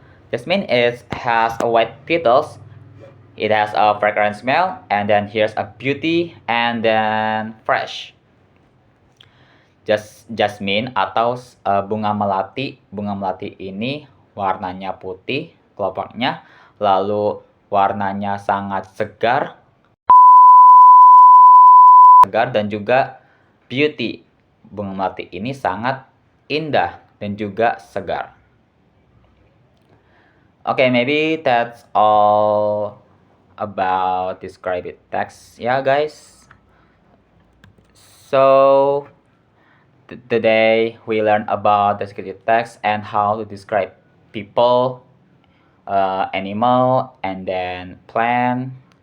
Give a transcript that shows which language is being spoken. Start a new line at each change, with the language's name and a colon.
English: Jasmine has a white petals. It has a fragrant smell, and then here's a beauty, and then fresh.
Indonesian: Jasmine atau bunga melati. Bunga melati ini warnanya putih kelopaknya, lalu warnanya sangat segar, segar dan juga beauty. Bunga melati ini sangat indah dan juga segar.
English: Okay, maybe that's all about described text. Yeah, guys. So today we learned about descriptive text and how to describe people, animal, and then plant.